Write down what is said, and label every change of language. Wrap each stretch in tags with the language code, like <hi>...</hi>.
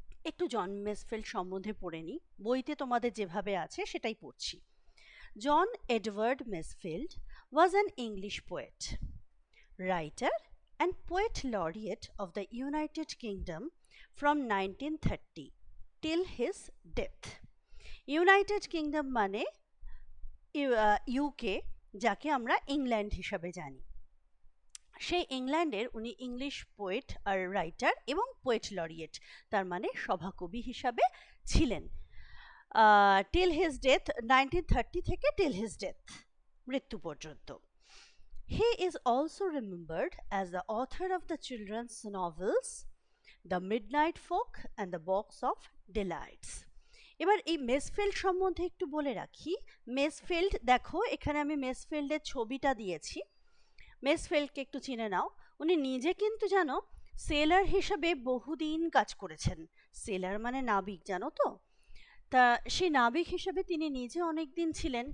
<bn>একটু জন মেসফিল্ড সম্বন্ধে পড়ে নিই, বইতে তোমাদের যেভাবে আছে সেটাই পড়ছি।</bn> <en>John Edward Masefield was an English poet, writer and poet laureate of the United Kingdom from 1930 till his death.</en> <bn>United Kingdom মানে ইউকে, যাকে আমরা ইংল্যান্ড হিসাবে জানি। সেই ইংল্যান্ডের উনি ইংলিশ পোয়েট আর রাইটার এবং পোয়েট লরিয়েট, তার মানে সভাকবি হিসাবে ছিলেন টিল হিজ ডেথ 1930 থেকে টিল হিজ ডেথ, মৃত্যু পর্যন্ত।</bn> <en>He is also remembered as the author of the children's novels The Midnight Folk and The Box of Delights.</en> <bn>এবার এই মেসফিল্ড সম্বন্ধে একটু বলে রাখি। মেসফিল্ড দেখো, এখানে আমি মেসফিল্ডের ছবিটা দিয়েছি। মেসফিল্ডকে একটু চিনে নাও। উনি নিজে কিন্তু জানো সেলার হিসাবে বহুদিন কাজ করেছেন। সেলার মানে নাবিক, জানো তো? তা সেই নাবিক হিসাবে তিনি নিজে অনেক দিন ছিলেন।</bn>